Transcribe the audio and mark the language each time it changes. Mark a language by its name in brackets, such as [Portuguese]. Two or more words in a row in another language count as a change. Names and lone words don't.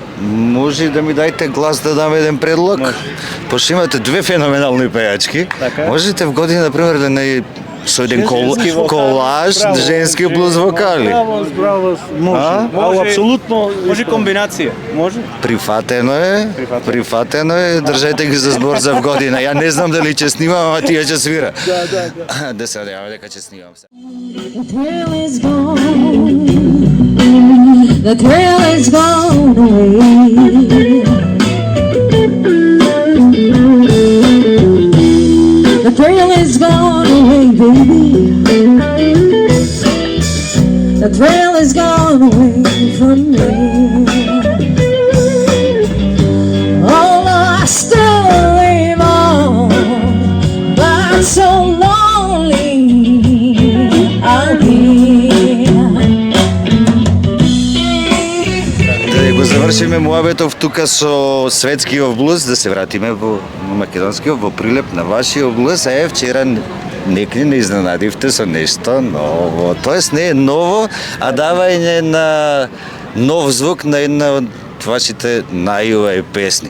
[Macedonian] Може да ми дајте глас да дам еден предлог? Пошто имате 2 феноменални пејачки, можете в година, например, да не со еден колаж женски блуз вокали. Браво, може. Апсолутно. Може комбинација, може. Прифатено е, држете ги за збор за в година. Ја не знам дали ќе снимам, ама тие ќе свира. Да. Да се надеваме дека ќе снимам. [English] The thrill is gone. The thrill is gone away. The thrill is gone away, baby. The thrill is gone away from me. Oh, I still live on I'm so lonely out here. [Macedonian] Да го завршиме муабетов тука со светскиот блуз, да се вратиме во македонскиот, во прилеп на вашиот блуз. Вчера некни не изненадивте со нешто ново. Тоест не е ново, а давање на нов звук на една од вашите најубави песни.